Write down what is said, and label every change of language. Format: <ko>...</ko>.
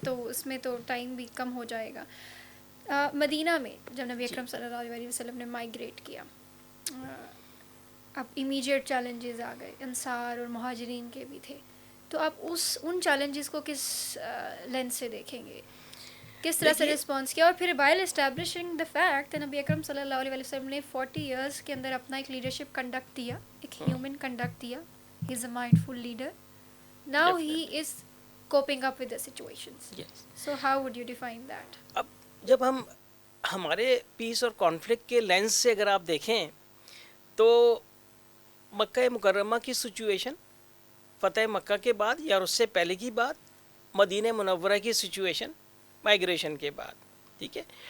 <ur>تو اس میں تو ٹائم بھی کم ہو جائے گا. مدینہ میں جب نبی اکرم صلی اللہ علیہ وسلم نے مائیگریٹ کیا, اب امیجیٹ چیلنجز آ گئے, انصار اور مہاجرین کے بھی تھے, تو آپ ان چیلنجز کو کس لینس سے دیکھیں گے, کس طرح سے رسپانس کیا؟ اور پھر</ur> <en>while establishing the fact</en> <ur>نبی اکرم صلی اللہ علیہ وسلم نے 40 ایئرس کے اندر اپنا ایک لیڈرشپ کنڈکٹ دیا, ایک ہیومن کنڈکٹ دیا.</ur> <en>He is a mindful leader. Now he is coping up with the situations. So how would you define that?</en> <ur>اب جب ہمارے پیس اور کانفلکٹ کے لینس سے اگر آپ دیکھیں تو مکہ مکرمہ کی سچویشن فتح مکہ کے بعد یا اس سے پہلے کی بات, مدینہ منورہ کی سچویشن مائیگریشن کے بعد, ٹھیک ہے.</ur>